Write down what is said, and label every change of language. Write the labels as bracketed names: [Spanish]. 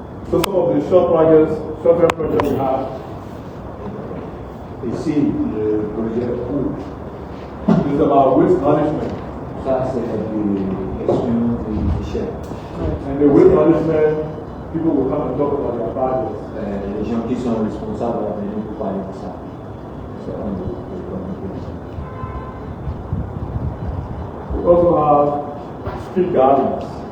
[English] So some of the short-term projects we have. [French] Ici, le projet où [English] It's about waste management. [French] ça c'est la gestion des déchets. [English] And the waste management, people will come and talk about their projects. [French] Les gens qui sont responsables vont venir pour parler de ça. C'est un des [English] We also have street gardens.